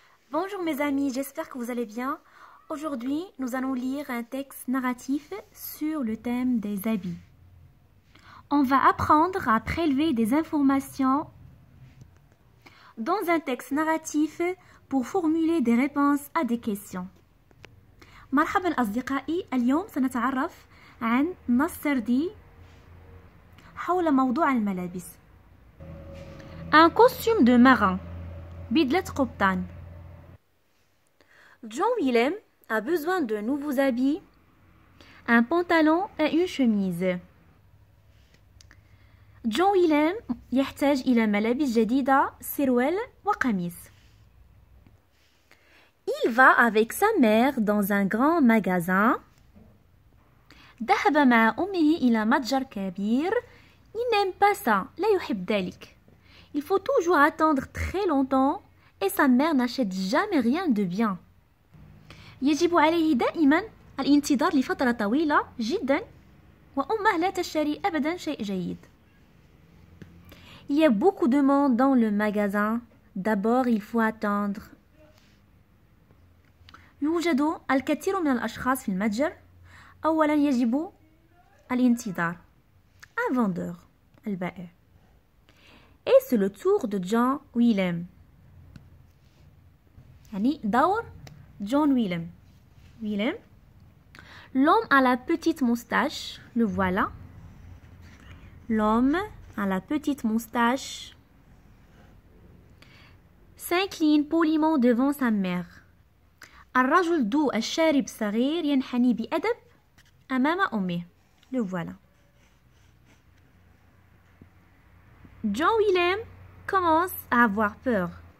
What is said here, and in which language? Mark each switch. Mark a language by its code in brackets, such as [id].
[fr] Bonjour mes amis, j'espère que vous allez bien. Aujourd'hui, nous allons lire un texte narratif sur le thème des habits. On va apprendre à prélever des informations dans un texte narratif pour formuler des réponses à des questions. [ar] مرحبا أصدقائي، اليوم سنتعرف عن نص سردي حول موضوع الملابس. [fr] Un costume de marin، [ar] بدلة قبطان. [fr] John Willem a besoin de nouveaux habits, un pantalon et une chemise. [ar] John Willem يحتاج إلى ملابس جديدة، سروال وقميص. [fr] Il va avec sa mère dans un grand magasin. [ar] ذهب مع أمه إلى متجر كبير. [fr] Il n'aime pas ça، [ar] لا يحب ذلك. [fr] Il faut toujours attendre très longtemps et sa mère n'achète jamais rien de bien. [ar] يجب عليه دائما الانتظار لفترة طويلة جدا وأمه لا تشتري أبدا شيء جيد. [fr] Il y a beaucoup de monde dans le magasin. D'abord, il faut attendre. [ar] يوجد الكثير من الأشخاص في المتجر. أولا يجب الانتظار. [fr] Un vendeur, [ar] البائع. [fr] Et c'est le tour de John Willem. [ar] يعني دور John Willem. Willem. [fr] L'homme à la petite moustache, le voilà. L'homme à la petite moustache s'incline poliment devant sa mère. [ar] الرجل ذو الشارب الصغير ينحني بأدب أمام أمه. [fr] Le voilà. John Willem commence à avoir peur.